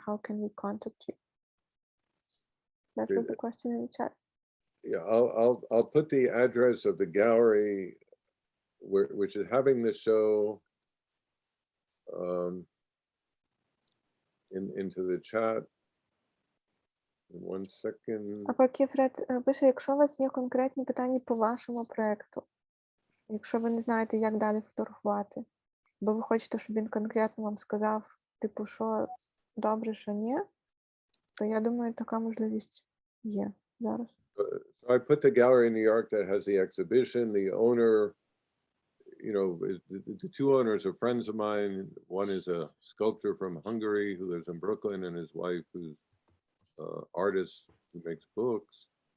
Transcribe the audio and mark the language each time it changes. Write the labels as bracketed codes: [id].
[en] How can we contact you? That was the question in the chat. Yeah, I'll put the address of the gallery which is having the show into the chat. In 1 second. [uk] А поки Фред пише, якщо у вас є конкретні питання по вашому проєкту, якщо ви не знаєте, як далі фотографувати, бо ви хочете, щоб він конкретно вам сказав, типу, що добре, що ні, то я думаю, така можливість є зараз. [en] So I put the gallery in New York that has the exhibition. The owner, you know, the two owners are friends of mine. One is a sculptor from Hungary who lives in Brooklyn, and his wife who's an artist who makes books.